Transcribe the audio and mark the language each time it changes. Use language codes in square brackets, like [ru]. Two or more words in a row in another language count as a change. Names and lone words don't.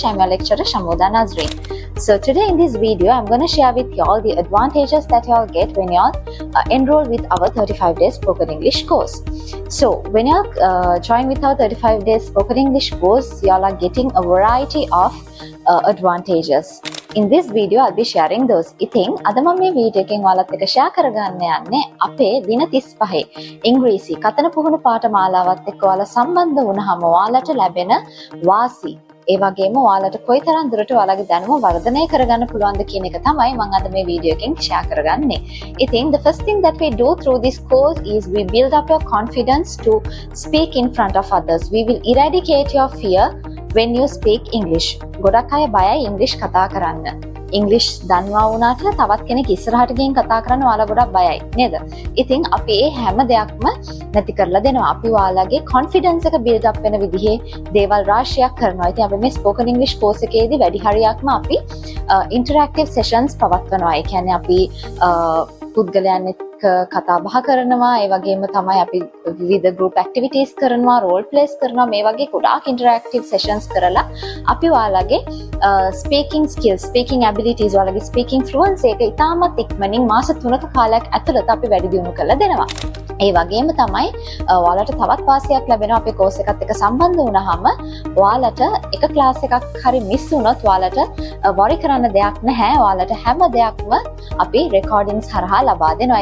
[en] I'm your lecturer Shamuda Nazreen. So today in this video, I'm going to share with you all the advantages that you all get when you all enroll with our 35 days spoken English course. So when you all join with our 35 days spoken English course, you all are getting a variety of advantages. In this video, I'll be sharing those. [si] ඉතින් අද මම මේ වීඩියෝ එකෙන් ඔයාලත් එක්ක ෂෙයා කරගන්න යන්නේ අපේ දින 35 ඉංග්‍රීසි කතන පුහුණු පාඨමාලාවත් එක්ක ඔයාලා සම්බන්ධ වුණාම ඔයාලට ලැබෙන වාසි ඒ වගේම ඔයාලට කොයිතරම් දුරට ඔයාලගේ දැනුම වර්ධනය කරගන්න පුළුවන්ද කියන එක තමයි මම අද මේ වීඩියෝ එකෙන් ෂෙයා කරගන්නේ. [en] ඉතින් the first thing that we do through this course is we build up your confidence to speak in front of others. We will eradicate your fear when you speak English. [si] ගොඩක් අය බයයි ඉංග්‍රීසි කතා කරන්න. ඉංග්‍රීසි දන්නවා වුණාට තවත් කෙනෙක් ඉස්සරහට ගිහින් කතා කරන්න ඔයාලා ගොඩක් බයයි නේද? ඉතින් අපි මේ හැම දෙයක්ම නැති කරලා දෙනවා. අපි ඔයාලගේ confidence එක [en] build up [si] වෙන විදිහේ දේවල් රාශියක් කරනවා. ඉතින් අපි මේ [en] spoken English course [si] එකේදී වැඩි හරියක්ම අපි [en] interactive sessions [si] පවත්වනවා. ඒ කියන්නේ අපි පුද්ගලයන් එක්ක කතා බහ කරනවා. ඒ වගේම තමයි අපි විවිධ [en] group activities [si] කරනවා, [en] role plays [si] කරනවා. මේ වගේ ගොඩාක් [en] interactive sessions [si] කරලා අපි ඔයාලගේ [en] speaking skills, speaking abilities, [si] ඔයාලගේ [en] speaking fluency [si] එක ඉතාමත් ඉක්මනින් මාස 3ක කාලයක් ඇතුළත අපි වැඩි දියුණු කරලා දෙනවා. ඒ වගේම තමයි ඔයාලට තවත් වාසියක් ලැබෙනවා අපේ course එකත් එක්ක සම්බන්ධ වුණාම ඔයාලට එක class එකක් හරි miss වුණොත් ඔයාලට worry කරන්න දෙයක් නැහැ. ඔයාලට හැම දෙයක්ම අපි recordings හරහා ලබා දෙනවා.